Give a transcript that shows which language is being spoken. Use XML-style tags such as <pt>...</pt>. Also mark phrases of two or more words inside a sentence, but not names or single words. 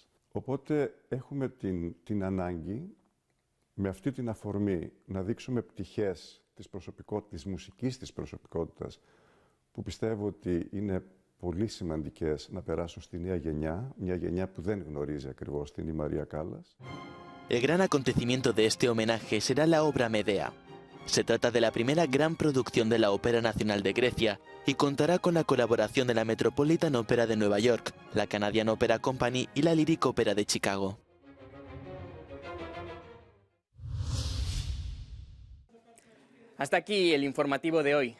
<el>Οπότε έχουμε την ανάγκη με αυτή την αφορμή να δείξουμε πτυχές της μουσικής της προσωπικότητας που πιστεύω ότι είναι πολύ σημαντικές να περάσουν στη νέα γενιά, μια γενιά που δεν γνωρίζει ακριβώς την Μαρία Κάλλας.</el> <es>El gran acontecimiento de este homenaje será la obra Medea. Se trata de la primera gran producción de la Ópera Nacional de Grecia y contará con la colaboración de la Metropolitan Opera de Nueva York, la Canadian Opera Company y la Lyric Opera de Chicago. Hasta aquí el informativo de hoy.</es>